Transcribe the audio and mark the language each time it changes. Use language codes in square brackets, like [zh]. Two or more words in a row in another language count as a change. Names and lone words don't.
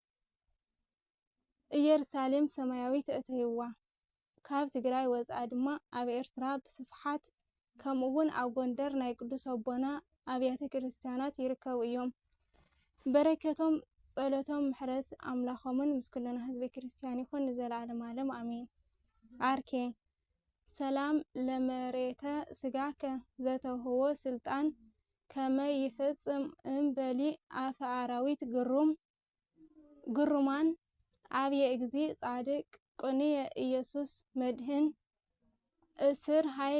[ti] ኢየሩሳሌም ሰማያዊት እተይዋ። ካብ ትግራይ ወፃ ድማ ኣብ ኤርትራ ብስፍሓት ከምኡውን ኣብ ጎንደር ናይ ቅዱስ ኣቦና ኣብያተ ክርስቲያናት ይርከቡ እዮም። በረከቶም ጸሎቶም ምሕረት ኣምላኾምን ምስ ኩልና ህዝበ ክርስቲያን ይኹን ንዘለዓለም ዓለም አሜን። [gez] አርኬ ሰላም ለመሬተ ስጋከ ዘተውህቦ ስልጣን ከመ ይፈጽም እምበሊ አፈ አራዊት ግሩማን አብየ እግዚ ጻድቅ ቁንየ ኢየሱስ መድህን እስር ኃይለ